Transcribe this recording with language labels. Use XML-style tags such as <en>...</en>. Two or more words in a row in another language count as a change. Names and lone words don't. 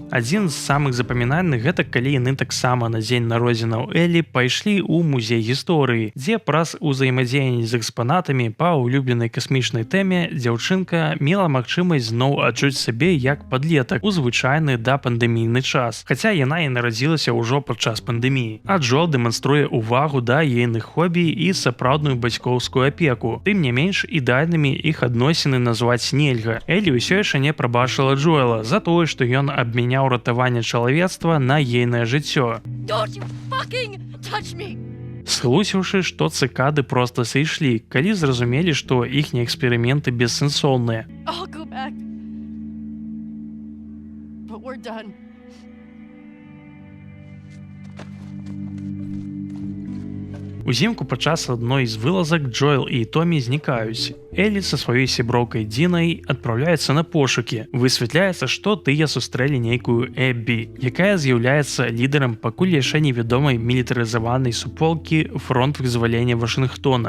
<be>Адзін з самых запамінальных гэта калі яны таксама на дзень народзінаў Элі пайшлі ў музей гісторыі, дзе праз узаемадзеянне з экспанатамі па улюбленай касмічнай тэме дзяўчынка мела магчымасць зноў адчуць сабе як падлетак у звычайны да пандэмійны час, хаця яна і нарадзілася ўжо падчас пандэміі. А Джоэл дэманструе ўвагу да ейных хобі і сапраўдную бацькоўскую апеку. Тым не менш, ідэальнымі іх адносіны назваць нельга. Элі ўсё яшчэ не прабачыла Джоэла за тое, што ён абмяняў ратаванне чалавецтва на ейнае жыццё.</be> <en>Don't you fucking touch me!</en> <be>Схлусіўшы, што цыкады проста сышлі, калі зразумелі, што іхнія эксперыменты бессэнсоўныя.</be> <en>I'll go back. But we're done.</en> <be>Узімку падчас адной з вылазак Джоэл і Томі знікаюць. Элі са сваёй сяброўкай Дінай адпраўляецца на пошукі. Высвятляецца, што тыя сустрэлі нейкую Эббі, якая з'яўляецца лідарам пакуль яшчэ невядомай мілітарызаванай суполкі фронт вызвалення Вашынгтона.</be>